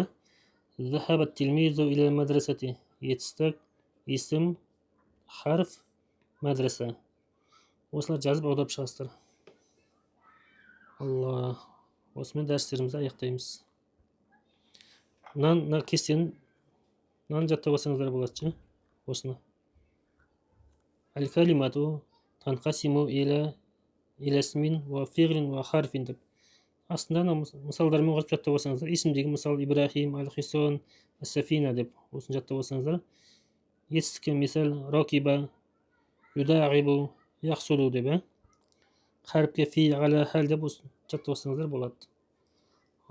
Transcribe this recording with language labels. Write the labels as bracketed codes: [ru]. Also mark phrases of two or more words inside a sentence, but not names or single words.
[ar] ذهب التلميذ إلى المدرسة. [kk] Етістік, исім, харф, мадраса. Осылар жазып аудап шығасыздар. Алла. Осымен дәрістерімізді аяқтаймыз. Мына кестені жаттап алсаңыздар болады. Осыны. [ar] الكلمة تنقسم إلى اسم وفعل وحرف деп. [kk] Астында мысалдармен қосып жаттап алсаңыздар. Исімдегі мысал Ибрахим, Аль-Хисон, Ас-Сафина деп. Осыны жаттап алсаңыздар. Етістікке мисал Рокиба, Юдағибу, Яқсулу деп. Харпке [ar] في على هل [kk] деп жаттап алсаңыздар болады.